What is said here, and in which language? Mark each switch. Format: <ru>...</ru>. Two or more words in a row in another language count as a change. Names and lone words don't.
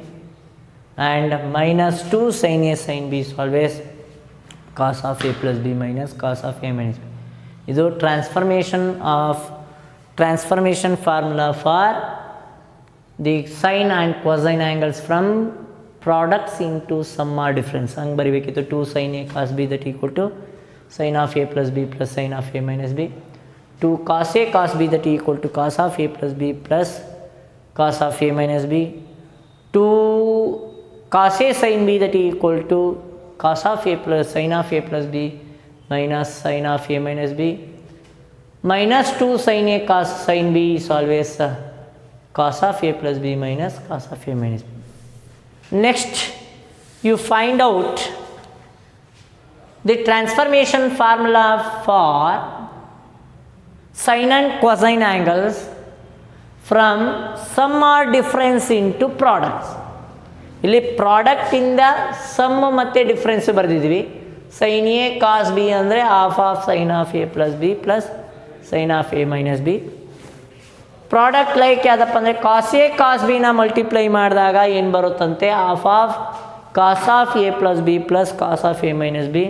<en>And minus 2 sin a sin b is always cos of a plus b minus cos of a minus b. ಇದು transformation formula for the sine and cosine angles from products into sum or difference.</en> <kn>ಹಂಗೆ ಬರೀಬೇಕಿತ್ತು</kn> <en>2 sin a cos b that equal to sin of a plus b plus sin of a minus b. 2 cos a cos b that equal to cos of a plus b plus cos of a minus b. 2 cos a sin b that equal to cos of a plus sin of a plus b minus sin of a minus b. Minus 2 sin a cos sin b is always cos of a plus b minus cos of a minus b. Next you find out the transformation formula for sine and cosine angles from sum or difference into products.</en> <kn>ಇಲ್ಲಿ ಪ್ರಾಡಕ್ಟಿಂದ ಸಮ್ ಮತ್ತು ಡಿಫ್ರೆನ್ಸ್ ಬರೆದಿದ್ವಿ.</kn> <en>sine a cos b ಅಂದರೆ half of sine of a plus b plus sine of a minus b. product like</en> <kn>ಯಾವುದಪ್ಪ ಅಂದರೆ</kn> <en>cos a cos b-na</en> <kn>ಮಲ್ಟಿಪ್ಲೈ ಮಾಡಿದಾಗ ಏನು ಬರುತ್ತಂತೆ,</kn> <en>half of cos of a plus b plus cos of a minus b.</en>